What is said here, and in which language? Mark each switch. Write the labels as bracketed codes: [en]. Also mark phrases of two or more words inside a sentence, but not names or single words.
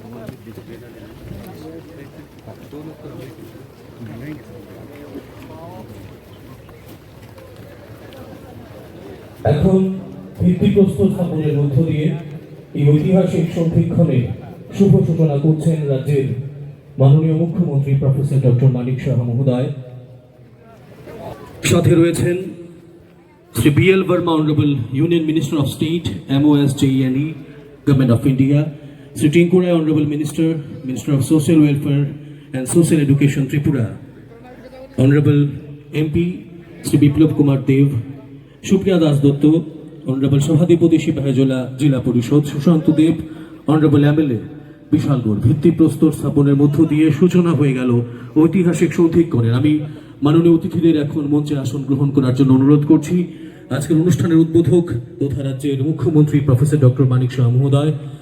[bn] এখন ভিত্তিপ্রস্তর স্থাপনের মধ্য দিয়ে এই ঐতিহাসিক সন্ধিক্ষণের শুভ সূচনা করছেন রাজ্যের মাননীয় মুখ্যমন্ত্রী প্রফেসর ডক্টর মানিক সাহা মহোদয়। সাথে রয়েছেন [en] শ্রী BL Verma, Honorable Union Minister of State, MOSJENE, Government of India, Sri Tinkurai, Honorable Minister, Minister of Social Welfare and Social Education, Tripura, Honorable MP, Sri Biplab Kumar Dev, Supriya Das Dotto, Honorable Shabhadipati Sipahijola Jila Porishod, Sushant Dev, Honorable MLA, [bn] বিশালগড় ভিত্তিপ্রস্তর স্থাপনের মধ্য দিয়ে সূচনা হয়ে গেল ঐতিহাসিক সন্ধিক্ষণের। আমি মাননীয় অতিথিদের এখন মঞ্চে আসন গ্রহণ করার জন্য অনুরোধ করছি। আজকের অনুষ্ঠানের উদ্বোধক তথা রাজ্যের মুখ্যমন্ত্রী প্রফেসর ডক্টর মানিক সাহা মহোদয়